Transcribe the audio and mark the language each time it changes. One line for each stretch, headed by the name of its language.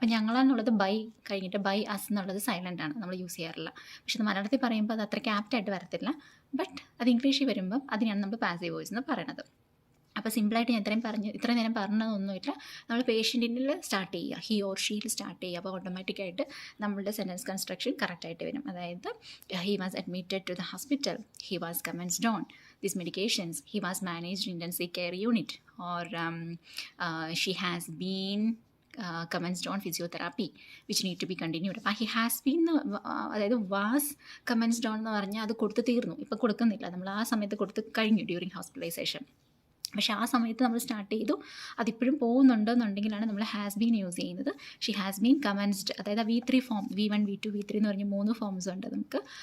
Malayalam: അപ്പം ഞങ്ങളാൽ എന്നുള്ളത് ബൈ കഴിഞ്ഞിട്ട് ബൈ അസ് എന്നുള്ളത് സൈലൻ്റ് ആണ്, നമ്മൾ യൂസ് ചെയ്യാറില്ല. പക്ഷെ മലയാളത്തിൽ പറയുമ്പോൾ അത് അത്രയ്ക്ക് ആപ്റ്റായിട്ട് വരത്തില്ല. ബട്ട് അത് ഇംഗ്ലീഷിൽ വരുമ്പം അതിനാണ് നമ്മൾ പാസീവ് വോയിസ് എന്ന് പറയുന്നത്. അപ്പോൾ സിമ്പിളായിട്ട് ഞാൻ ഇത്രയും നേരം പറഞ്ഞതൊന്നുമില്ല. നമ്മൾ പേഷ്യൻറ്റിൽ സ്റ്റാർട്ട് ചെയ്യുക, ഹി ഓർ ഷീയിൽ സ്റ്റാർട്ട് ചെയ്യുക. അപ്പോൾ ഓട്ടോമാറ്റിക്കായിട്ട് നമ്മളുടെ സെൻറ്റൻസ് കൺസ്ട്രക്ഷൻ കറക്റ്റായിട്ട് വരും. അതായത്
English: He was admitted to the hospital, he was commenced on these medications, he was managed in intensive care unit, or she has been commenced on physiotherapy which need to be continued.
Malayalam: അപ്പോൾ
English: he has been
Malayalam: അതായത്
English: was commenced on
Malayalam: എന്ന് പറഞ്ഞാൽ അത് കൊടുത്ത് തീർന്നു, ഇപ്പോൾ കൊടുക്കുന്നില്ല, നമ്മൾ ആ സമയത്ത് കൊടുത്ത് കഴിഞ്ഞു ഡ്യൂറിങ് ഹോസ്പിറ്റലൈസേഷൻ. പക്ഷേ ആ സമയത്ത് നമ്മൾ സ്റ്റാർട്ട് ചെയ്തു, അതിപ്പോഴും പോകുന്നുണ്ടെന്നുണ്ടെങ്കിലാണ് നമ്മൾ ഹാസ് ബീൻ യൂസ് ചെയ്യുന്നത്.
English: she has been commenced,
Malayalam: അതായത് V3 form, V1 V2 V3 എന്ന് പറഞ്ഞ 3 ഫോംസ് ഉണ്ട് നമുക്ക്.